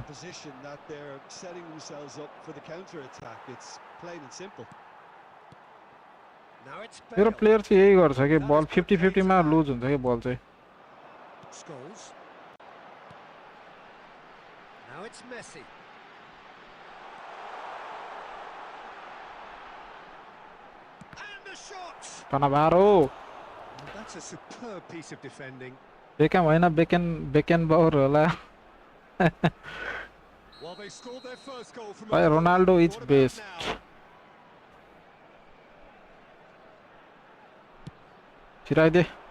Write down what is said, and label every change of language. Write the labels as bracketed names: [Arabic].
[English] Position that they're setting themselves up for the counter attack. It's plain and simple. Now it's [Nepali] मेरो [English] Bale. [Nepali] Player चाहिँ यही गर्छ कि बल 50-50 मा लुज हुन्छ कि बल चाहिँ [English] Scholes. Now it's Messi. And the shot. [Nepali] कनाबारो [English] That's a superb piece of defending. [Nepali] Become होइन बेकेन बाउर होला [English] Well, they scored their first goal from [Nepali] भाइ रोनाल्डो [English] is best [Nepali] छिराइदे